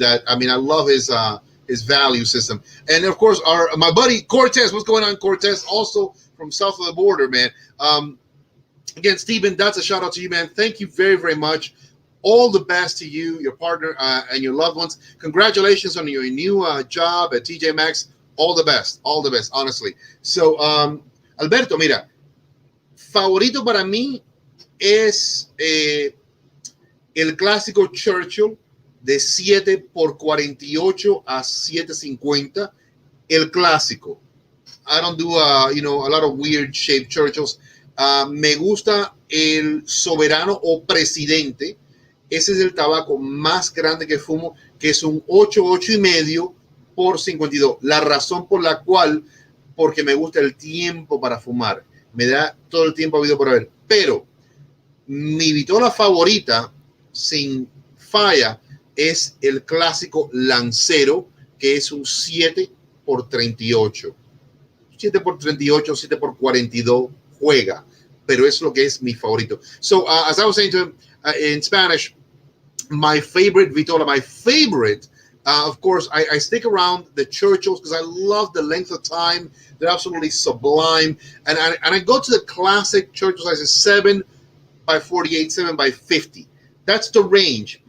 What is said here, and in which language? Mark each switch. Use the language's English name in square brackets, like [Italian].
[English] That, I mean, I love his value system. And of course, my buddy Cortez. What's going on, Cortez? Also from south of the border, man. Again, Stephen, that's a shout out to you, man. Thank you very, very much. all the best to you, your partner, and your loved ones. Congratulations on your new job at TJ Maxx. All the best, honestly. [Spanish] So, Alberto, mira, favorito para mí es el clásico Churchill de 7 por 48 a 750. El clásico. [English] I don't do a lot of weird shaped Churchills. [Spanish] Me gusta el soberano o presidente. Ese es el tabaco más grande que fumo, que es un 8 y medio por 52. La razón por la cual, porque me gusta el tiempo para fumar. Me da todo el tiempo habido por haber. Pero mi vitola favorita, sin falla, es el clásico Lancero, que es un 7 por 38. 7 por 38, 7 por 42 juega, pero es lo que es mi favorito. [English] So, as I was saying to him in Spanish, my favorite vitola, of course, I stick around the Churchills because I love the length of time. They're absolutely sublime. And I go to the classic Churchill sizes 7 by 48, 7 by 50. That's the range.